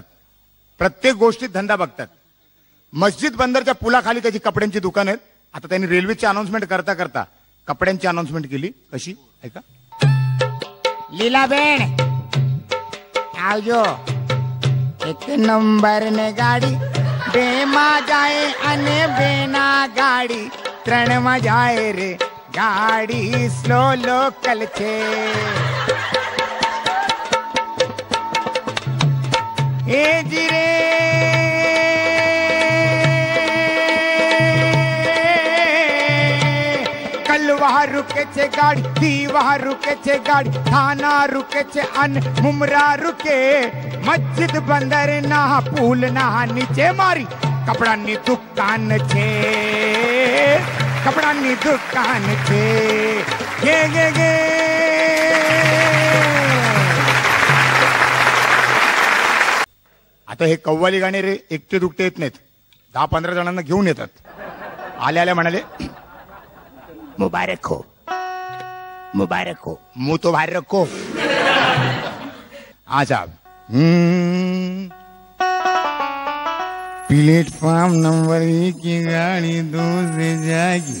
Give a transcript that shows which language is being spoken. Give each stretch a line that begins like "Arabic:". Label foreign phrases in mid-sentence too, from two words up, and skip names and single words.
Marathi: प्रत्येक गोष्टीत धंदा बघतात. मस्जिद बंदरच्या पुलाखाली त्याची कपड्यांची दुकान आहेत. आता त्यांनी रेल्वेची अनाउन्समेंट करता करता कपड्यांची अनाउन्समेंट केली. कशी ऐका.
Gujarati: લીલાબેન આવજો, 1 નંબર ને ગાડી બેમા જાએ અને બેના ગાડી 3 મેં જાએ રે ગાડી
English: slow local
Gujarati: છે. એ જીરે કલવા રુકે છે ગાડી, દીવા રુકે છે ગાડી, થાના રુકે છે અન મુમરા રુકે. મસ્જિદ બંદર ના પુલ ના નીચે મારી કપડાની દુકાન છે, કપડાની દુકાન છે.
Marathi: गे आता हे कव्वाली गाणे रे एकटे दुकटे येत नाहीत. 10-15 जणांना घेऊन येतात. आल्या म्हणाले
Hindi: मुबारक हो, मुबारक हो, मुंह तो बाहर रखो. हाँ साहब. प्लेटफॉर्म नंबर 1 की गाड़ी 2 से जाएगी.